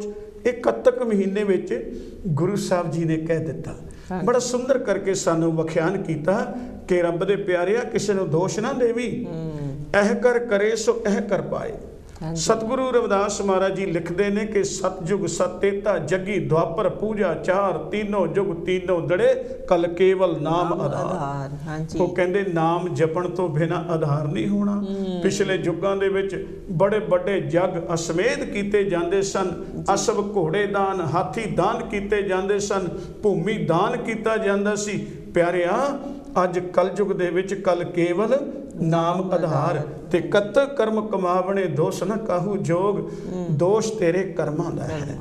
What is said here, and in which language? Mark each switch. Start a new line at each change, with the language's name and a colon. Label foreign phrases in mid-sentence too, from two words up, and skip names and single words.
Punjabi: ਇਹ ਕੱਤਕ ਮਹੀਨੇ ਵਿੱਚ ਗੁਰੂ ਸਾਹਿਬ ਜੀ ਨੇ ਕਹਿ ਦਿੱਤਾ, ਬੜਾ ਸੁੰਦਰ ਕਰਕੇ ਸਾਨੂੰ ਵਿਖਿਆਨ ਕੀਤਾ ਕਿ ਰੱਬ ਦੇ ਪਿਆਰਿਆ ਕਿਸੇ ਨੂੰ ਦੋਸ਼ ਨਾ ਦੇਵੀ, ਇਹ ਕਰ ਕਰੇ ਸੋ ਇਹ ਕਰ ਪਾਏ। ਸਤਿਗੁਰੂ ਰਵਿਦਾਸ ਮਹਾਰਾਜ ਜੀ ਲਿਖਦੇ ਨੇ ਕਿ ਸਤਜੁਗ ਸਤੇਤਾ ਜਗੀ ਦੁਆਪਰ ਪੂਜਾ ਚਾਰ,
Hindi: तीनों जुग तीनों दड़े कल केवल नाम आधार।
Punjabi: ਉਹ ਕਹਿੰਦੇ ਨਾਮ ਜਪਣ ਤੋਂ ਬਿਨਾਂ ਆਧਾਰ ਨਹੀਂ ਹੋਣਾ। ਪਿਛਲੇ ਯੁੱਗਾਂ ਦੇ ਵਿੱਚ ਬੜੇ ਵੱਡੇ ਜਗ ਅਸਮੇਧ ਕੀਤੇ ਜਾਂਦੇ ਸਨ, ਅਸਬ ਘੋੜੇ ਦਾਨ, ਹਾਥੀ ਦਾਨ ਕੀਤੇ ਜਾਂਦੇ ਸਨ, ਭੂਮੀ ਦਾਨ ਕੀਤਾ ਜਾਂਦਾ ਸੀ। ਪਿਆਰਿਆ ਅੱਜ ਕਲਯੁਗ ਦੇ ਵਿੱਚ ਕਲ ਕੇਵਲ ਨਾਮ ਆਧਾਰ ਤੇ ਕਤ ਕਰਮ ਕਮਾਵਣੇ ਦੋਸ਼ ਨਾ ਕਾਹੂ ਜੋਗ ਦੋਸ਼ ਤੇਰੇ ਕਰਮਾਂ ਦਾ ਹੈ।